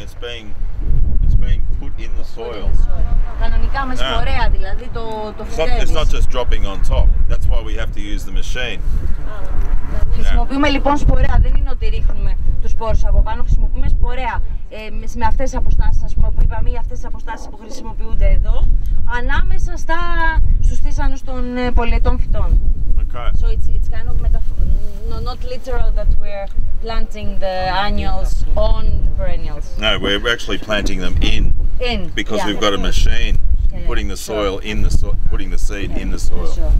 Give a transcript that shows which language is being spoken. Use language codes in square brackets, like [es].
[en] It's being put in the soil. [el] Κανονικά με σπορέα, δηλαδή το φυτεύεις. [en] It's not just dropping on top. That's why we have to use the machine. [el] Χρησιμοποιούμε λοιπόν σπορέα, δεν είναι ότι ρίχνουμε τους σπόρους από πάνω, χρησιμοποιούμε σπορέα με αυτές τις αποστάσεις, ας πούμε, που είπαμε, ή αυτές τις αποστάσεις που χρησιμοποιούνται εδώ, ανάμεσα στους θύσανους των πολυετών φυτών. [en] Okay. So it's kind of not literal that we're planting the annuals on the perennials. No, we're actually planting them in because we've got a machine putting the soil in the putting the seed in the soil.